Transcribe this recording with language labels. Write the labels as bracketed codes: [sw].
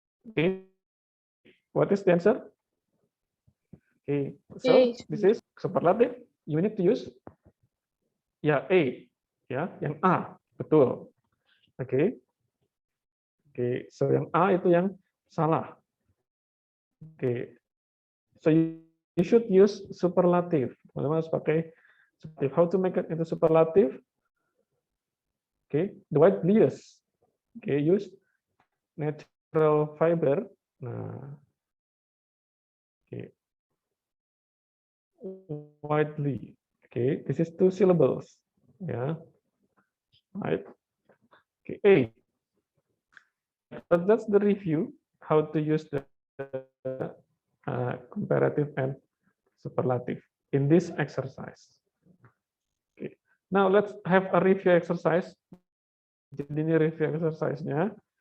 [en] Okay. What is the answer? Okay, so A. this is superlative. You need to use ya A, ya, [id] yang A, betul. [en] Oke. [id] Oke, so yang A itu yang salah. Oke. [en] So you should use superlative. [id] Teman-teman harus pakai superlative. [en] How to make it into superlative? Okay, the wideliest. Okay, use natural fiber. Nah, okay, widely. Okay, this is 2 syllables. Yeah, right. Okay, A. But that's the review how to use the comparative and superlative in this exercise. Okay. Now let's have a review exercise. [id] Jadi ini review exercise-nya.